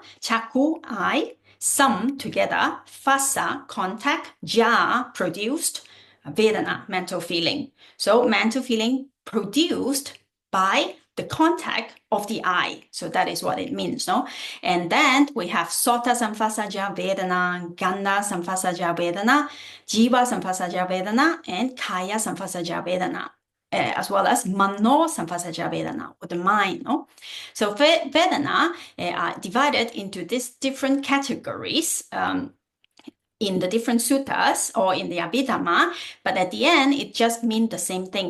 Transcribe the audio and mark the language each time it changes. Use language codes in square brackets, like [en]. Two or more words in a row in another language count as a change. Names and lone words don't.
[en] Chakku, eye, sam, together, phassa, contact, ja, produced, Vedana, mental feeling. So mental feeling produced by the contact of the eye. So that is what it means, no? And then we have [pi] Sota Samphassaja Vedana, Ganda Samphassaja Vedana, Jiva Samphassaja Vedana, and Kaya Samphassaja Vedana, [en] as well as [pi] Mano Samphassaja Vedana, [en] with the mind, no? So Vedana are divided into these different categories, in the different suttas or in the Abhidhamma, but at the end, it just means the same thing.